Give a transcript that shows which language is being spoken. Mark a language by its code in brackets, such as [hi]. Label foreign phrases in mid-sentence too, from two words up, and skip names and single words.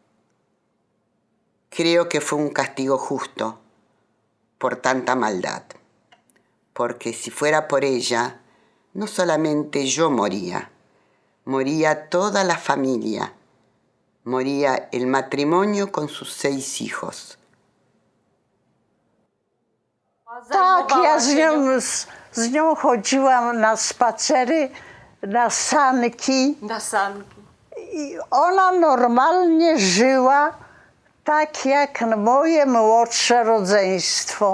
[es] Creo que fue un castigo justo por tanta maldad, porque si fuera por ella, no solamente yo moría, moría toda la familia, moría el matrimonio con sus 6 hijos. [pl] Tak, ja z nią chodziłam na spacery, na sanki. Na sanki. I ona normalnie żyła tak jak moje młodsze rodzeństwo.